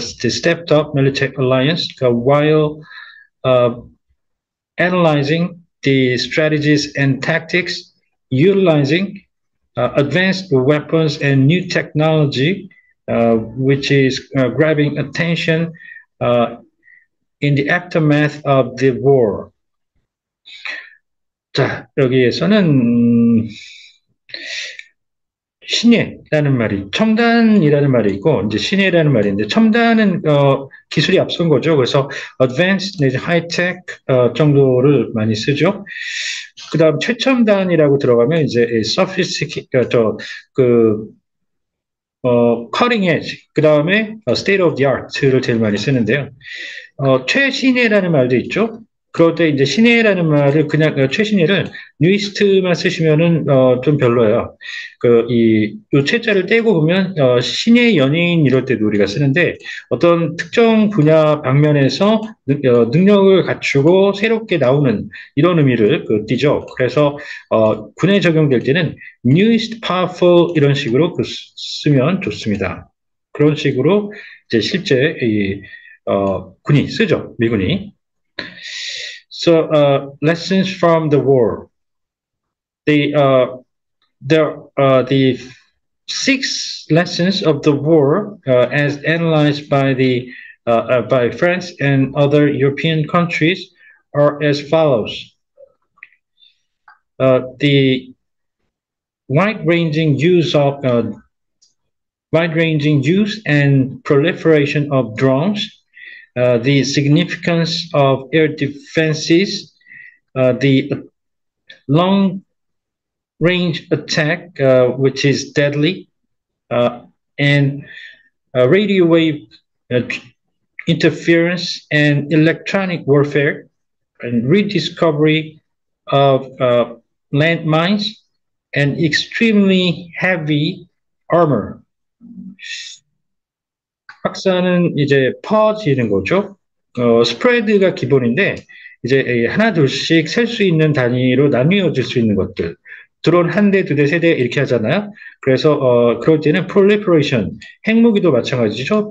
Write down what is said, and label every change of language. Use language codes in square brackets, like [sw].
[en] stepped up military alliance, while uh, analyzing the strategies and tactics, utilizing advanced weapons and new technology, which is grabbing attention uh, in the aftermath of the war. [ko] 자, 여기에서는 신예라는 말이, 첨단이라는 말이 있고, 이제 신예라는 말이 있는데, 첨단은, 기술이 앞선 거죠. 그래서 advanced 내지 high-tech, 정도를 많이 쓰죠. 그 다음 최첨단이라고 들어가면 이제 sophisticated, 그, cutting edge, 그 다음에 state of the art를 제일 많이 쓰는데요. 최신예라는 말도 있죠. 그럴 때 이제 신예라는 말을 그냥 최신예를 뉴이스트만 쓰시면은 좀 별로예요. 요 최자를 떼고 보면 신예 연예인 이럴 때도 우리가 쓰는데 어떤 특정 분야 방면에서 능력을 갖추고 새롭게 나오는 이런 의미를 띠죠. 그래서 군에 적용될 때는 newest, powerful 이런 식으로 쓰면 좋습니다. 그런 식으로 이제 실제 군이 쓰죠, 미군이. [en] So, lessons from the war. The the six lessons of the war, as analyzed by by France and other European countries, are as follows: the wide-ranging use of wide-ranging use and proliferation of drones, the significance of air defenses, the long range attack, which is deadly, and radio wave uh, interference and electronic warfare, and rediscovery of landmines, and extremely heavy armor. [ko] 확산은 이제 퍼지는 거죠. 스프레드가 기본인데 이제 하나 둘씩 셀 수 있는 단위로 나뉘어질 수 있는 것들. 드론 한 대, 두 대, 세 대 이렇게 하잖아요. 그래서 그럴 때는 proliferation, 핵무기도 마찬가지죠.